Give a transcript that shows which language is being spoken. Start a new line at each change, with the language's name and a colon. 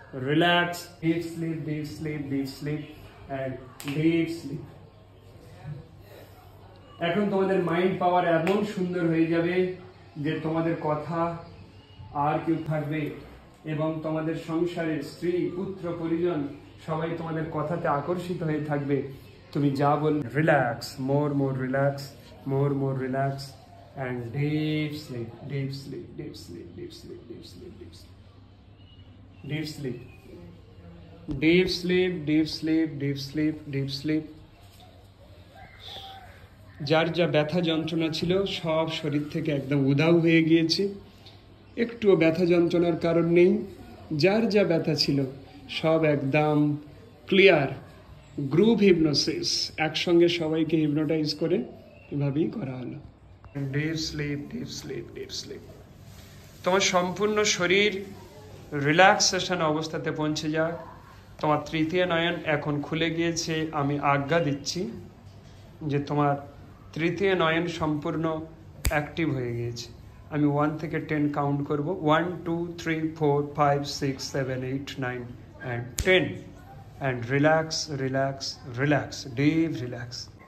English: Relax, deep sleep, deep sleep, deep sleep and deep sleep.
Bangla: এখন তোমাদের mind পাওয়ার এমন সুন্দর হয়ে যাবে যে তোমাদের কথা আর কেউ থাকবে এবং তোমাদের সংসারের স্ত্রী, পুত্র, পরিজন সবাই তোমাদের কথাতে আকর্ষিত হয়ে থাকবে। তুমি যা বল,
English: Relax, more relax, more relax and deep sleep, deep sleep, deep sleep, deep sleep, deep sleep, deep sleep. Deep sleep, deep sleep, deep sleep, deep sleep, deep sleep.
Bangla: যার যা ব্যথা যন্ত্রণা ছিল সব শরীর থেকে একদম উধাও হয়ে গিয়েছে, একটুও ব্যথা যন্ত্রণার কারণ নেই। যার যা ব্যথা ছিল সব একদম ক্লিয়ার। গ্রুপ হিপনোসিস, একসঙ্গে সবাইকে হিপনোটাইজ করে এভাবেই করা হলো।
English: Deep sleep, deep sleep, deep sleep.
Bangla: তোমার সম্পূর্ণ শরীর রিল্যাক্সেশন অবস্থাতে পৌঁছে যাক। তোমার তৃতীয় নয়ন এখন খুলে গিয়েছে। আমি আজ্ঞা দিচ্ছি যে তোমার তৃতীয় নয়ন সম্পূর্ণ অ্যাক্টিভ হয়ে গিয়েছে। আমি 1 থেকে 10 কাউন্ট করব।
English: 1, 2, 3, 4, 5, 6, 7, 8, 9 and 10 and relax, relax, relax, deep relax.